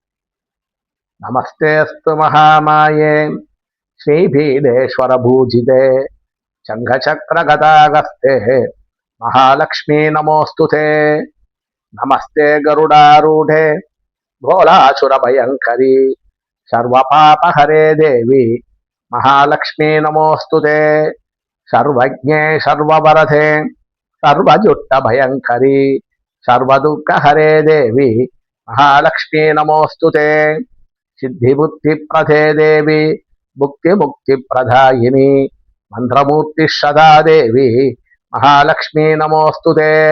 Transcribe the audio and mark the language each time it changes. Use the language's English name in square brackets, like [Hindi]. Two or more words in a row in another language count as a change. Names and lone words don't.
[Sanskrit] नमस्तेस्तु महामाये श्रीपीठेश्वर पूजिते शङ्खचक्र गदाहस्ते महालक्ष्मि नमोस्तुते. नमस्ते गरुडारूढे कोलासुर भयङ्करि सर्वपापहरे देवि महालक्ष्मि नमोस्तुते. सर्वज्ञे सर्ववरदे सर्वजुट्ट भयंकरी सर्वदुःख हरे देवी महालक्ष्मी नमोस्तुते सिद्धि बुद्धि प्रदे देवी मुक्ति मुक्ति प्रदायिनी मंत्रमूर्ति सदा देवी महालक्ष्मी नमोस्तुते